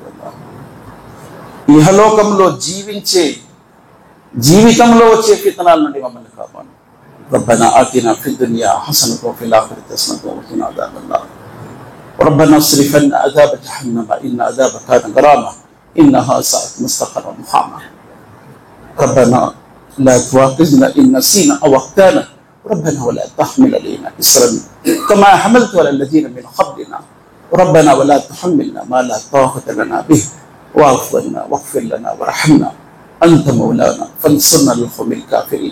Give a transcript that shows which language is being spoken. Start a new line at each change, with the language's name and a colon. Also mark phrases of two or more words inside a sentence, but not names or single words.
Telugu: ఇహలోకంలో జీవితంలో వచ్చే ఫిత్నాల నుండి మమ్మల్ని కాపాడు.
Arabic: ربنا آتنا في الدنيا حسنة وفي الآخرة حسنة وقنا عذاب النار. ربنا اصرف عنا عذاب جهنم إن عذابها كان غراما إنها ساءت مستقرا ومقاما. ربنا لا تواخذنا إن نسينا أو أخطأنا ربنا ولا تحمل علينا إصرا كما حملت على الذين من قبلنا ربنا ولا تحملنا ما لا طاقة لنا به واعف عنا واغفر لنا وارحمنا أنت مولانا فانصرنا على القوم الكافرين.